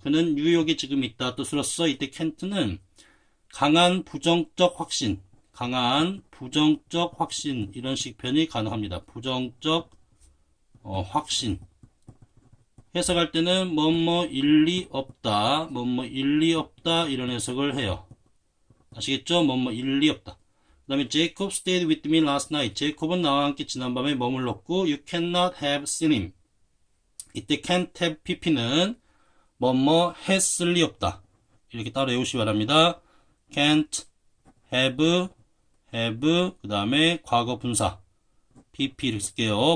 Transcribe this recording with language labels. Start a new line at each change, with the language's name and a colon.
Korean: 그는 뉴욕에 지금 있다. 뜻으로서 이때 can't는 강한 부정적 확신, 강한 부정적 확신 이런 식 표현이 가능합니다. 부정적 확신. 해석할 때는 뭐뭐 일리 없다, 뭐뭐 일리 없다 이런 해석을 해요. 아시겠죠? 뭐뭐 일리 없다. 그 다음에
English: Jacob stayed with me last night.
Korean: 제이콥은 나와 함께 지난밤에 머물렀고
English: You cannot have seen him.
Korean: 이때 can't have pp는 뭐뭐 했을 리 없다. 이렇게 따로 외우시기 바랍니다. can't have 그 다음에 과거 분사 pp 이렇게 쓸게요.